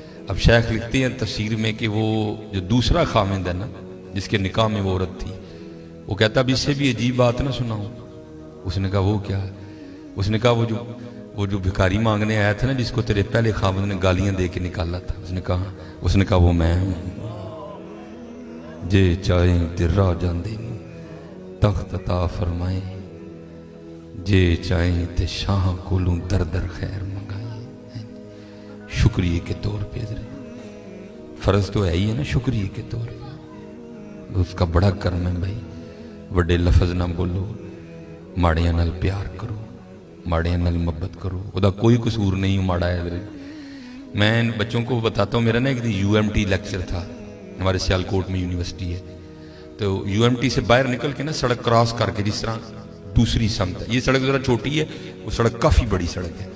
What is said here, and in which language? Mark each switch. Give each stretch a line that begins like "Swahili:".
Urdu: اب شیخ لکھتے ہیں تفسیر میں کہ وہ جو دوسرا خامند ہے نا جس کے نکاح میں وہ عورت تھی، وہ کہتا اب اس سے بھی عجیب بات نہ سناؤں. اس نے کہا وہ کیا؟ اس نے کہا وہ جو بھکاری مانگنے آیا تھا نا جس کو تیرے پہلے خامند نے گالیاں دے کے نکالا تھا، اس نے کہا وہ میں ہوں.
Punjabi: جے چاہیں تے راہ جاندے تخت عطا فرمائیں، جے چاہیں تے شاہ کولوں در در خیر منگائیں.
Urdu: شکریہ کے طور پہ حضرت فرض تو ہے ہی ہے نا، شکریہ کے طور پہ اس کا بڑا کرم ہے بھائی.
Punjabi: وڈے لفظ نہ بولو، ماڑیاں نال پیار کرو، ماڑیاں نال محبت کرو. وہ دا کوئی قصور نہیں
Urdu: ماڑا ہے حضرت. میں بچوں کو بتاتا ہوں، میرا نا ایک UMT لیکچر تھا، ہمارے سیالکوٹ میں یونیورسٹی ہے، تو UMT سے باہر نکل کے نا سڑک کراس کر کے جس طرح दूसरी समत है। ये सड़क ज़रा छोटी है, वो सड़क काफ़ी बड़ी सड़क है।